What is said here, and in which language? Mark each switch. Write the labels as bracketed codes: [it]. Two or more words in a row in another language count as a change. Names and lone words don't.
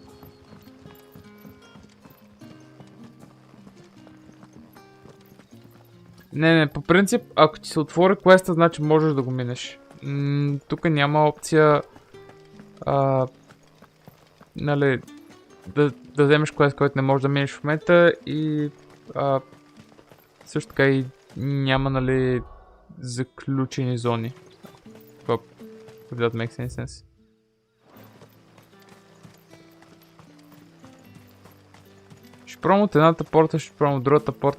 [bg] Не, по принцип, ако ти се отвори квеста, значи можеш да го минеш. Тук няма опция нали, да вземеш квест, който не можеш да минеш в момента и също така и няма, нали, заключени зони. [en] If that makes any sense. [bg] Ще пробвам от едната порта, ще пробвам от другата порта.